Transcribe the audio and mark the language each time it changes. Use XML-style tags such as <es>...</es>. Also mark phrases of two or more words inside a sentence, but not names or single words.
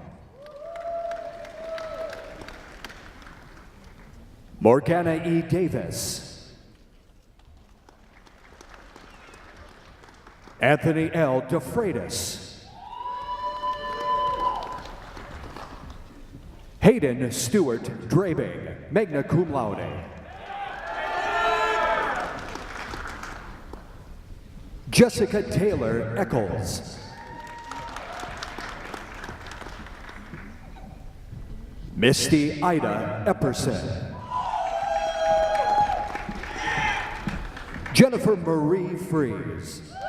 <en>Morgana E. Davis. Anthony L. DeFreitas. Hayden Stewart Drabing,</en> <la>magna cum laude.</la> <en>Jessica Taylor Eccles. Misty Ida Epperson. Jennifer Marie Fries.</en>